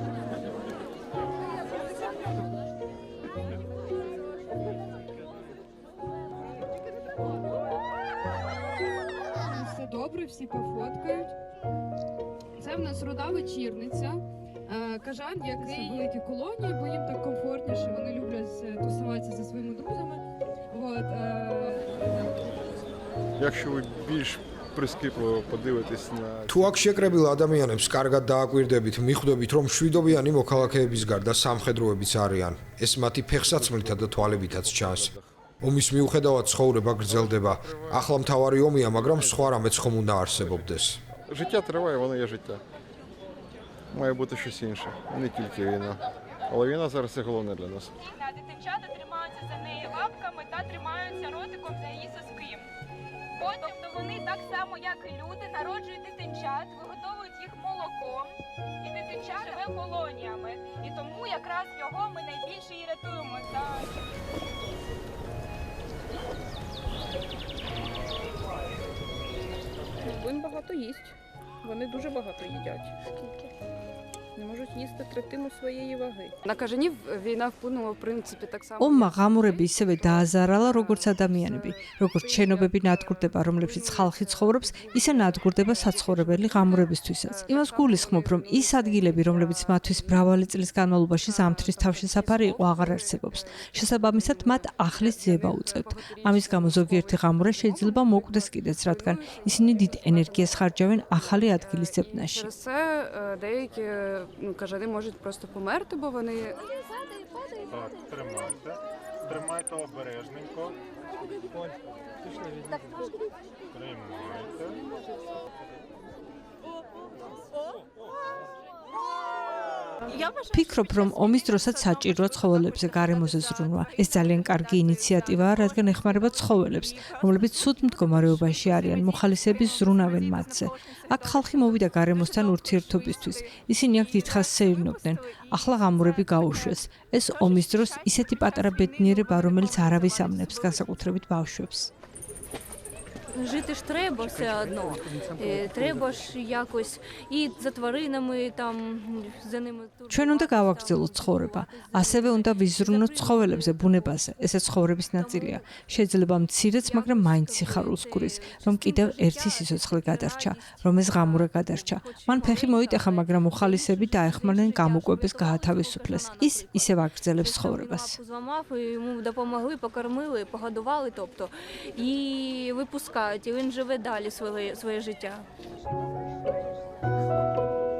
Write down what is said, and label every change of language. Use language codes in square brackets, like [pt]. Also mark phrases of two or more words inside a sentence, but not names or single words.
[uk] Все добре, всі пофоткають. Це в нас руда вечірниця. Кажан, який великі колонії, бо їм так комфортніше, вони люблять тусуватися зі своїми друзями. Якщо ви більш прискіпливо подивитесь на [ka] თუ აქ შეკრებილ ადამიანებს კარგად დააკვირდებით, მიხვდებით, რომ შვიდობიანი მოქალაქეების გარდა სამხედროებიც არიან. ეს მათი ფეხსაცმლითა და თვალებითაც чанს. ომის მიუხედავად ცხოვრება გრძელდება. ახლა მთავარი ომია, მაგრამ სხვა რამეც ხომ უნდა არსებობდეს. [uk] життя триває, воно є життя. Має бути щось інше, не тільки війна. Але війна зараз це головне для нас. Дитинчата тримаються за неї лапками та тримаються ротиком за її соски. Тобто вони так само, як і люди, народжують дитинчат, виготовують їх молоком, і дитинча живе колоніями. І тому якраз його ми найбільше і рятуємо. Він багато їсть. Вони дуже багато їдять. Не можуть їсти третину своєї ваги. На кажанів війна вплинула, в принципі, так само. [ka] ომმა ღამურები ისევე დააზარალა, როგორც ადამიანები. როგორც შენობები ნადგურდება, რომლებშიც ხალხი ცხოვრობს, ისე ნადგურდება საცხოვრებელი ღამურებისთვისაც. იმას გულისხმობ, რომ ის ადგილები, რომლებიც მათთვის მრავალი წლის განმავლობაში ზამთრის თავშესაფარი იყო, აღარ არსებობს. შესაბამისად, მათ ახლის ძიება უწევთ. ამის გამო ზოგიერთი ღამურა შეიძლება მოკვდეს კიდეც, რადგან ისინი დიდ ენერგიას ხარჯავენ ახალი ადგილის ძებნაში. [uk] Через це деякі кажани можуть просто померти, бо вони... Так, тримайте. Тримайте обережненько. Тримайте. [ka] ფიქრობ, რომ ომის დროსაც საჭიროა ცხოველებზე გარემოზე ზრუნვა. ეს ძალიან კარგი ინიციატივაა, რადგან ეხმარება ცხოველებს, რომლებიც ცუდ მდგომარეობაში არიან, მოხალისეები ზრუნავენ მათზე. აქ ხალხი მოვიდა გარემოსთან ურთიერთობისთვის. ისინი აქ დიდხანს სეირნობდნენ. ახლა ღამურები გაუშვეს. ეს ომის დროს ისეთი პატარა ბედნიერება, რომელიც არავის ამნებს, განსაკუთრებით ბავშვებს. [uk] Жити ж треба все одно. Треба ж якось і за тваринами там за ними. [ka] ჩვენ უნდა გავაგრძელოთ ცხოვრება. ასევე უნდა ვიზრუნოთ ცხოველებზე, ბუნებაზე. ესე ცხოვრების ნაწილია. შეიძლება მცირეც, მაგრამ მაინც სიხარულს გვრის, რომ კიდევ ერთი სიცოცხლე გადარჩა, რომ ეს ღამურა გადარჩა. მან ფეხი მოიტეხა, მაგრამ მოხალისეები დაეხმარნენ გამოკვების გაათავისუფლეს. ის ისევ აგრძელებს ცხოვრებას. [uk] Зламав і йому допомогли, покормили, погодували, тобто і випускають, і він живе далі своє життя.